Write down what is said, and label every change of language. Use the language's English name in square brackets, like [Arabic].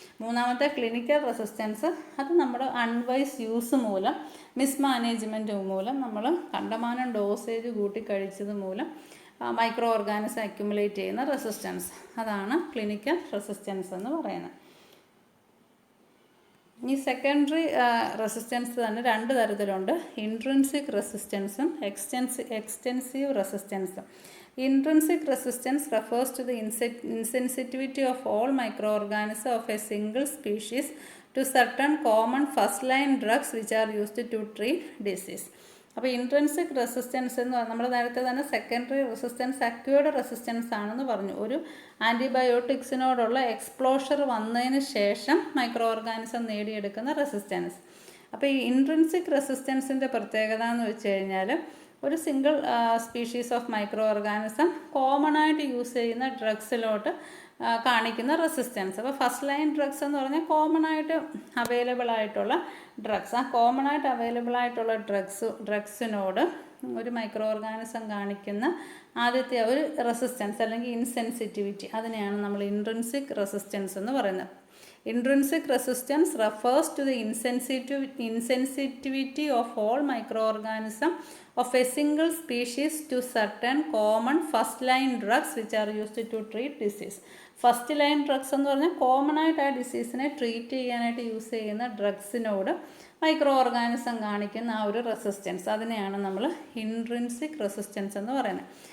[Malayalam] മൂന്നാമത്തെ clinical resistance, അത് നമ്മുടെ അൺവൈസ് യൂസ് മൂലം, മിസ്മാനേജ്മെൻറ്റ് മൂലം, നമ്മൾ കണ്ടമാനം ഡോസേജ് കൂട്ടി കഴിച്ചത് മൂലം മൈക്രോ ഓർഗാനിസം അക്യുമുലേറ്റ് ചെയ്യുന്ന റെസിസ്റ്റൻസ്, അതാണ് ക്ലിനിക്കൽ റെസിസ്റ്റൻസ് എന്ന് പറയുന്നത്. ഈ സെക്കൻഡറി റെസിസ്റ്റൻസ് തന്നെ രണ്ട് തരത്തിലുണ്ട്. ഇൻട്രിൻസിക് റെസിസ്റ്റൻസും എക്സ്റ്റെൻസീവ് റെസിസ്റ്റൻസും. [English] Intrinsic resistance refers to the insensitivity of all microorganisms of a single species to certain common first-line drugs which are used to treat disease. [Malayalam] അപ്പോൾ ഇൻട്രിൻസിക് റെസിസ്റ്റൻസ് എന്ന് പറഞ്ഞാൽ നമ്മൾ നേരത്തെ തന്നെ സെക്കൻഡറി റെസിസ്റ്റൻസ് അക്വേർഡ് റെസിസ്റ്റൻസ് ആണെന്ന് പറഞ്ഞു. ഒരു ആൻറ്റിബയോട്ടിക്സിനോടുള്ള എക്സ്പ്ലോഷർ വന്നതിന് ശേഷം മൈക്രോ ഓർഗാനിസം നേടിയെടുക്കുന്ന റെസിസ്റ്റൻസ്. അപ്പോൾ ഈ ഇൻട്രിൻസിക് റെസിസ്റ്റൻസിൻ്റെ പ്രത്യേകത എന്ന് വെച്ച് കഴിഞ്ഞാൽ, ഒരു single species of micro organism common ആയിട്ട് യൂസ് ചെയ്യുന്ന ഡ്രഗ്സിലോട്ട് കാണിക്കുന്ന റെസിസ്റ്റൻസ്. അപ്പോൾ ഫസ്റ്റ് ലൈൻ ഡ്രഗ്സ് എന്ന് പറഞ്ഞാൽ കോമൺ ആയിട്ട് അവൈലബിൾ ആയിട്ടുള്ള ഡ്രഗ്സ്. ആ കോമൺ ആയിട്ട് അവൈലബിൾ ആയിട്ടുള്ള ഡ്രഗ്സിനോട് ഒരു മൈക്രോ ഓർഗാനിസം കാണിക്കുന്ന ആദ്യത്തെ ഒരു റെസിസ്റ്റൻസ് അല്ലെങ്കിൽ ഇൻസെൻസിറ്റിവിറ്റി, അതിനെയാണ് നമ്മൾ ഇൻട്രിൻസിക് റെസിസ്റ്റൻസ് എന്ന് പറയുന്നത്. [English] Intrinsic resistance refers to the insensitivity of all microorganisms of a single species to certain common first-line drugs which are used to treat disease. [Malayalam] First line drugs എന്ന് പറഞ്ഞാൽ common ആയിട്ട് ആ ഡിസീസിനെ treat ചെയ്യാനായിട്ട് use ചെയ്യുന്ന ഡ്രഗ്സിനോട് micro organism കാണിക്കുന്ന ആ ഒരു resistance, അതിനെയാണ് നമ്മൾ ഇൻട്രിൻസിക് റെസിസ്റ്റൻസ് എന്ന് പറയുന്നത്.